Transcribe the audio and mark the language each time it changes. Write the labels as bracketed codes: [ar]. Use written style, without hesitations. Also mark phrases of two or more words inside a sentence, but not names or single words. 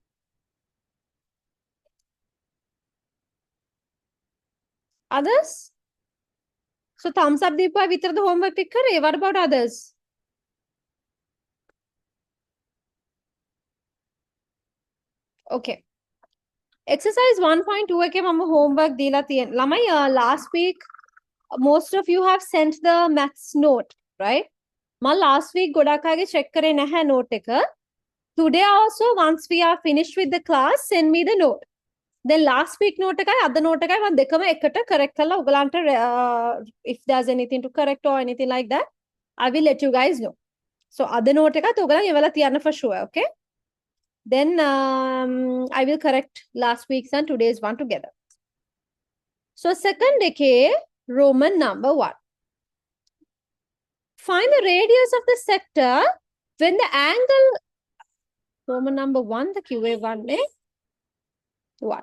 [en] Others? So thumbs up Deepa Vitra the homework tick kare. What about others? Okay. [si] Exercise 1.2 එක මම homework දීලා තියෙන. [en] ළමයි last week most of you have sent the maths note, right? [si] මම [en] last week [si] ගොඩක් අයගේ check කරේ නැහැ note එක. [en] Today also once we are finished with the class send me the note. Then last week note [si] එකයි අද [en] note [si] එකයි මම දෙකම එකට [en] correct [si] කරලා ඔයගලන්ට [en] if there's anything to correct or anything like that I will let you guys know. [si] So අද note එකත් ඔයගලන් එවලා තියන්න [en] for sure, [si] okay? [en] Then I will correct last week's and today's one together. So second decade, Roman number 1. Find the radius of the sector when the angle, Roman number 1, the QA1, 1.